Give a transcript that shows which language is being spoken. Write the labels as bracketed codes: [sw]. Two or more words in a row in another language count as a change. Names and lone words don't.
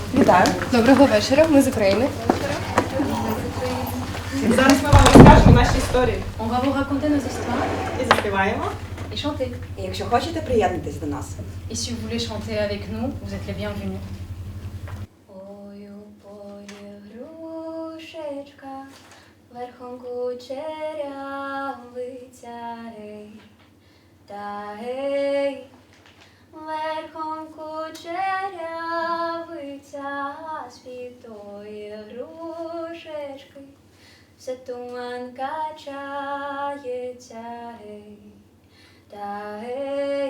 [uk] Вітаю. Доброго вечора, ми з України. Зараз ми вам розкажемо наші історії [fr] On va vous raconter nos histoires [uk] і заспіваємо. [fr] et chanter. [uk] І якщо хочете, приєднуйтесь до нас. [fr] Et si vous voulez chanter avec nous, vous êtes les bienvenus. [uk] Ой, у полі грушечка, верхом кучерявиця, гей, та гей, верхом кучерявиця, з-під тої грушечки, все туман качається, гей, та гей.